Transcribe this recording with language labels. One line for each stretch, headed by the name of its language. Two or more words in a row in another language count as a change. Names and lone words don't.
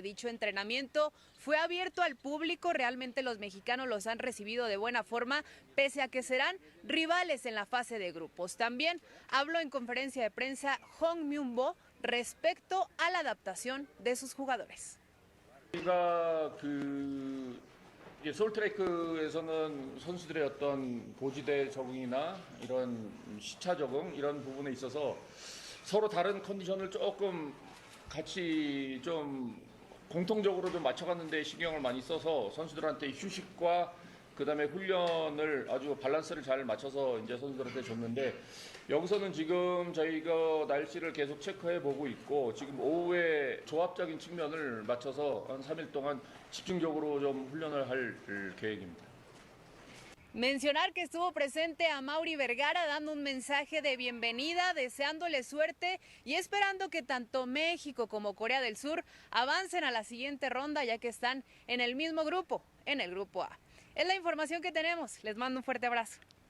Spanish: Dicho entrenamiento fue abierto al público, realmente los mexicanos los han recibido de buena forma, pese a que serán rivales en la fase de grupos. También habló en conferencia de prensa Hong Myung-bo respecto a la adaptación de sus jugadores.
Korean: 서울트레이크에서는 선수들의 어떤 고지대 적응이나 이런 시차 적응 이런 부분에 있어서 서로 다른 컨디션을 조금 같이 좀 공통적으로 좀 맞춰가는 데 신경을 많이 써서 선수들한테 휴식과 그다음에 훈련을 아주 밸런스를 잘 맞춰서 이제 선수들한테 줬는데 여기서는 지금 저희가 날씨를 계속 체크해 보고 있고 지금 오후에 조합적인 측면을 맞춰서 한 3일 동안 집중적으로 좀 훈련을 할 계획입니다.
Spanish: Mencionar que estuvo presente a Mauri Vergara dando un mensaje de bienvenida, deseándole suerte y esperando que tanto México como Corea del Sur avancen a la siguiente ronda, ya que están en el mismo grupo, en el grupo A. Es la información que tenemos. Les mando un fuerte abrazo.